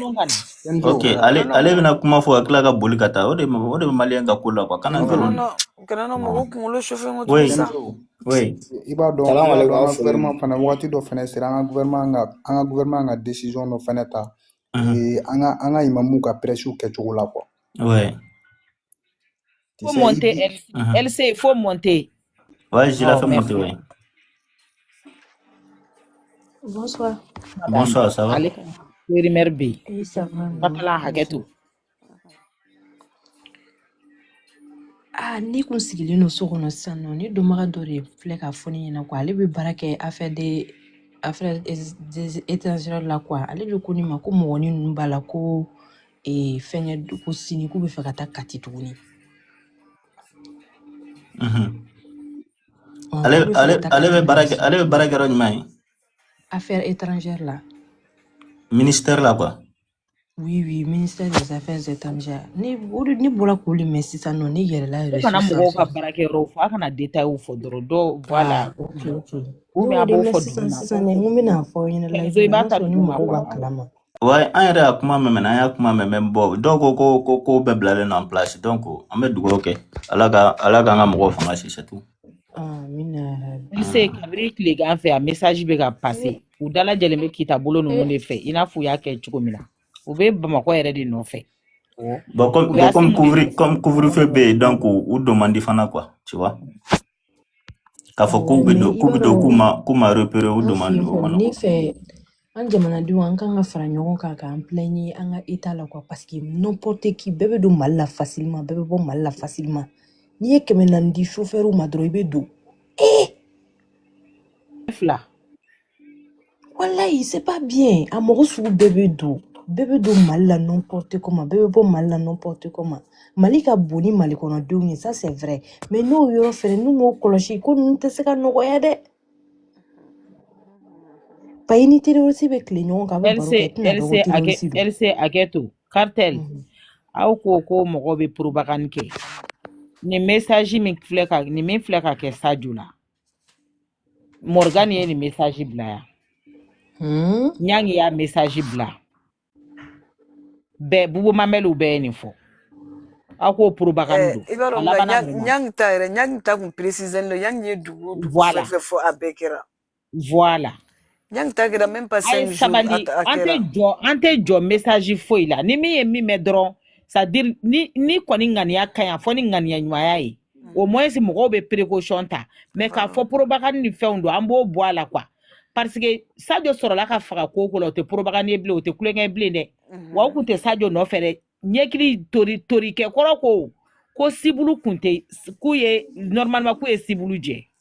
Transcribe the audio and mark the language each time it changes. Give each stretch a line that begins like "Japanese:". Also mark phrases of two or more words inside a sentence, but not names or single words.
Bambara: ok ale bɛna kuma fɔ ka tila ka boli ka taa o de bɛ maliyɛn ka ko la quoi kana kana mɔgɔ kunkolo chauffé ko to sa i b'a dɔn an ka gouvernement fana waati dɔ fana sera an ka gouvernement ka décision dɔ fana ta an ka imamu ka presse kɛcogo la quoi
French: faut monter LC faut monter ouais je l'ai fait monter ouais bonsoir ça va
Bambara: Primaire B Patala hakɛto ni kun sigilen no so kɔnɔ sisan nɔ ni dɔnbaga dɔ de filɛ ka fɔ ne ɲɛna quoi ale bɛ baara kɛ
French: affaire des étrangers
Bambara: la quoi ale de ko ne ma ko mɔgɔnin ninnu b'a la ko fɛngɛ ko sini k'u bɛ fɛ ka taa Kati tuguni. Ale bɛ baara kɛ yɔrɔ jumɛn ye?
French: Affaire étrangère la.
Bambara: Ministère la quoi?
French: Oui, ministère des Affaires étrangères.
Bambara: Ni bɔra k'olu mɛn sisan nɔ ne yɛrɛla E kana mɔgɔw ka baarakɛyɔrɔ fɔ a kana détail fɔ dɔrɔn dɔ voilà.
French: Ou bien
Bambara: a b'o fɔ sisan n ko bɛna fɔ aw ɲɛna live i b'a ta ni mɔgɔw b'a kalama. Ouais, an yɛrɛ y'a kuma mɛn an y'a kuma mɛn bon dɔw ko bɛɛ bilalen
French: en place
Bambara: donc an bɛ dugawu kɛ Ala k'an ka mɔgɔw fanga si
French: c'est tout. Il sait
Bambara: kabiri tilegan fɛ a message bɛ ka passer u dalajɛlen bɛ kita bolo ninnu de fɛ i n'a fɔ u y'a kɛ cogo min na u bɛ Bamakɔ yɛrɛ de nɔfɛ. Bon comme couvre-feu bɛ yen donc u demande fana quoi
French: tu vois
Bambara: k'a fɔ k'u bɛ don k'u ma repérer u demande o ma nɔgɔn. Fɛ an jamanadenw an kan ka fara ɲɔgɔn kan k'an plaigner an ka état la quoi
French: parce que n'importe qui
Bambara: bɛɛ bɛ don Mali la facilement bɛɛ bɛ bɔ Mali la facilement n'i ye 400 di chauffeur ma dɔrɔn i bɛ don. Fila. Wallahi
French: c'est pas bien
Bambara: a mɔgɔ sugu bɛɛ bɛ don Mali la
French: n'importe comment
Bambara: bɛɛ bɛ bɔ Mali la
French: n'importe comment
Bambara: Mali ka bon ni Mali kɔnɔdenw ye
French: ça c'est vrai mais
Bambara: n'o yɔrɔ fɛnɛ n'u m'o kɔlɔsi ko ninnu tɛ se ka nɔgɔya dɛ. Pas ni terroriste bɛ tile ɲɔgɔn kan a bɛ baro kɛ tɛna dɔn ko terroriste don. LC Aketo cartel aw ko mɔgɔ bɛ propagande kɛ ni message min filɛ ka kɛ Sadio la Morgan ye ni message bila yan Nyangi y'a message bila bɛɛ Bubu Mamelu bɛɛ ye nin fɔ aw ko propagande don. I b'a dɔn Nyangi ta kun préciser lo Nyangi ye dugu fɛn fɔ a bɛɛ kɛra.
French: Voilà.
Bambara: Nyangi ta kɛra
French: même pas
Bambara: 5 jours a kɛra. An tɛ jɔ message foyi la ni min ye min mɛn dɔrɔn
French: c'est à dire
Bambara: ni kɔni ŋaniya ka ɲi fɔ ni ŋaniya ɲumanya ye
French: au moins
Bambara: mɔgɔw bɛ précaution ta mais k'a fɔ propagande ni fɛnw don an b'o bɔ a la quoi
French: parce que
Bambara: Sadio sɔrɔla ka faga ko la o tɛ propagande ye bilen o tɛ kulonkɛ bilen dɛ wa o kun tɛ Sadio nɔfɛ dɛ ɲɛkili tori kɛ kɔrɔ ko sibulu kun tɛ k'u ye normalement k'u ye sibulu jɛ